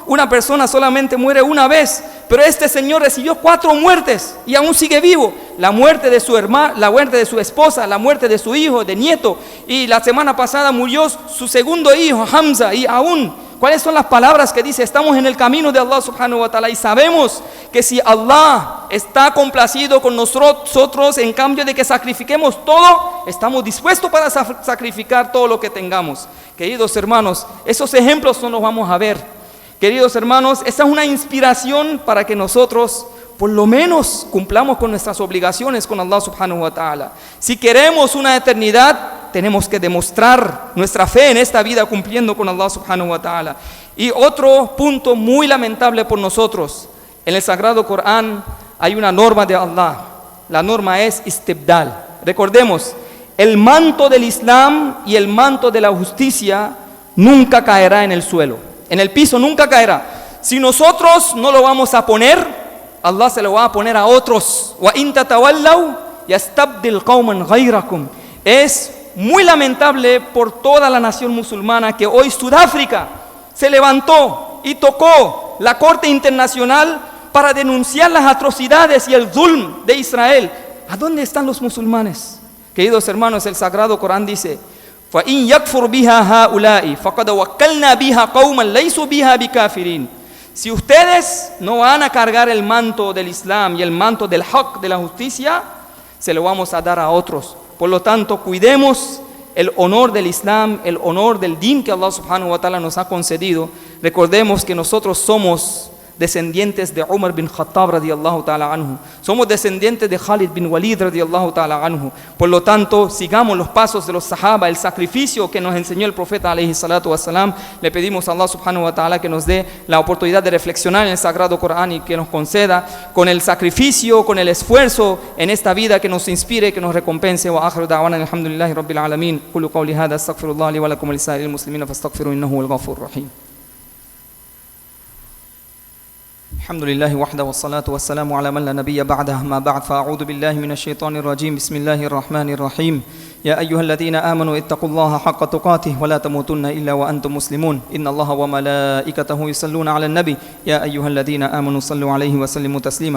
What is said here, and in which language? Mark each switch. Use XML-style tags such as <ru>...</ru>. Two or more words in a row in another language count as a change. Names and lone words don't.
<es>Una persona solamente muere una vez, pero este señor recibió 4 muertes y aún sigue vivo. La muerte de su hermana, la muerte de su esposa, la muerte de su hijo, de nieto, y la semana pasada murió su segundo hijo, Hamza, y aún, ¿cuáles son las palabras que dice? Estamos en el camino de Allah</es> <ar>سبحانه وتعالى,</ar> <es>y sabemos que si Allah está complacido con nosotros, en cambio de que sacrifiquemos todo, estamos dispuestos para sacrificar todo lo que tengamos. Queridos hermanos, esos ejemplos no los vamos a ver. Queridos hermanos, esa es una inspiración para que nosotros por lo menos cumplamos con nuestras obligaciones con Allah</es> <ar>سبحانه وتعالى.</ar> <es>Si queremos una eternidad, tenemos que demostrar nuestra fe en esta vida cumpliendo con Allah</es> <ar>سبحانه وتعالى.</ar> <es>Y otro punto muy lamentable por nosotros, en el Sagrado Corán hay una norma de Allah. La norma es istibdal. Recordemos, el manto del Islam y el manto de la justicia nunca caerá en el suelo. En el piso nunca caerá. Si nosotros no lo vamos a poner, Allah se lo va a poner a otros.</es> <ar>وإن تتولوا يستبدل قوما غيركم.</ar> <es>Es muy lamentable por toda la nación musulmana que hoy Sudáfrica se levantó y tocó la Corte Internacional para denunciar las atrocidades y el zulm de Israel. ¿A dónde están los musulmanes? Queridos hermanos, el Sagrado Corán dice:</es> <ar>فَإِنْ يَكْفُرْ بِهَا هَؤُلَاءِ فَقَدْ وَكَّلْنَا بِهَا قَوْمًا لَيْسُوا بِهَا بِكَافِرِينَ.</ar> <es>Si ustedes no van a cargar el manto del Islam y el manto del haq, de la justicia, se lo vamos a dar a otros. Por lo tanto, cuidemos el honor del Islam, el honor del din que Allah</es> <ar>سبحانه وتعالى</ar> <es>nos ha concedido. Recordemos que nosotros somos descendientes de Umar bin Khattab</es> <ar>رضي الله تعالى عنه.</ar> <es>Somos descendientes de Khalid bin Walid</es> <ar>رضي الله تعالى عنه.</ar> <es>Por lo tanto, sigamos los pasos de los sahaba, el sacrificio que nos enseñó el profeta</es> <ar>عليه الصلاة والسلام.</ar> <es>Le pedimos a Allah</es> <ar>سبحانه وتعالى</ar> <es>que nos dé la oportunidad de reflexionar en el Sagrado Corán y que nos conceda con el sacrificio, con el esfuerzo en esta vida, que nos inspire, que nos recompense.</es> <ar>وآخر دعوانا الحمد لله رب العالمين. أقول قولي هذا أستغفر الله لي ولكم ولسائر المسلمين فاستغفروه إنه هو الغفور الرحيم. الحمد لله وحده والصلاة والسلام على من لا نبي بعده ما بعد فأعوذ بالله من الشيطان الرجيم بسم الله الرحمن الرحيم يا أيها الذين آمنوا اتقوا الله حق تقاته ولا تموتن إلا وأنتم مسلمون إن الله وملائكته يصلون على النبي يا أيها الذين آمنوا صلوا عليه وسلموا تسليما</ar>